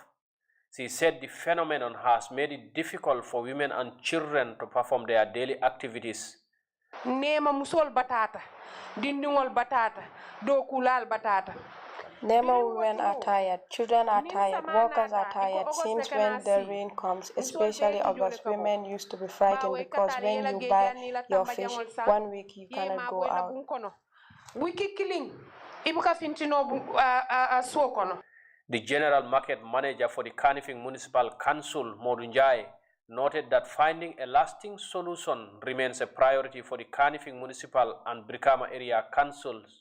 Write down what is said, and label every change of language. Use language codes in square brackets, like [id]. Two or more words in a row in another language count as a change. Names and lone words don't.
[en] She said the phenomenon has made it difficult for women and children to perform their daily activities. [man] Nema musol batata, dindingol batata, dokulal batata. [en] Nema women are tired, children are tired, workers are tired since when the rain comes, especially August. Women used to be frightened because when you buy your fish, 1 week you cannot go out. The general market manager for the Kanifing Municipal Council, Modunjai, noted that finding a lasting solution remains a priority for the Kanifing Municipal and Brikama area councils.